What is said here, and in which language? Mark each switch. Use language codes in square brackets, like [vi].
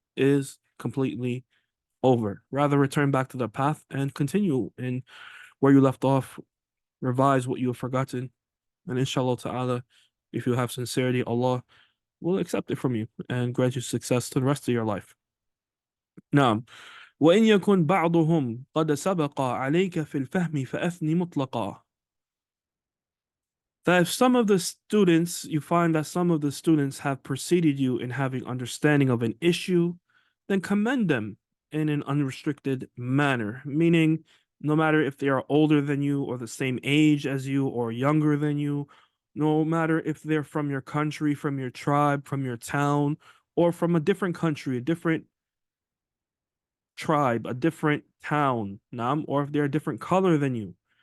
[en] is completely over. Rather return back to the path and continue in where you left off, revise what you have forgotten, and inshallah ta'ala, if you have sincerity, Allah will accept it from you and grant you success to the rest of your life. نعم. [ar] وإن يكن بعضهم قد سبق عليك في الفهم فأثني مطلقا. [en] That if some of the students, you find that some of the students have preceded you in having understanding of an issue, then commend them in an unrestricted manner, meaning no matter if they are older than you or the same age as you or younger than you, no matter if they're from your country, from your tribe, from your town, or from a different country, a different tribe, a different town, or if they're a different color than you.